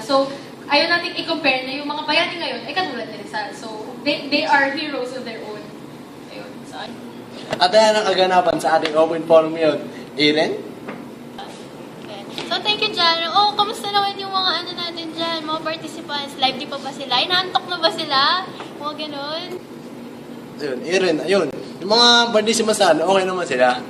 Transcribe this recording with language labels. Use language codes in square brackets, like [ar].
[tl] So, ayaw natin i-compare na yung mga bayani ngayon ay katulad ni Rizal. [en] So, they are heroes of their own. [tl] Ayun. So, At ayan ang kaganapan sa ating open forum ngayon. Eren? [en] So, thank you, Jan. [tl] Oh, kamusta naman yung mga ano natin dyan, mga participants? Lively pa ba sila? Inaantok na ba sila? Mga ganun. Ayun, Eren, ayun. Yung mga participants natin, okay naman sila.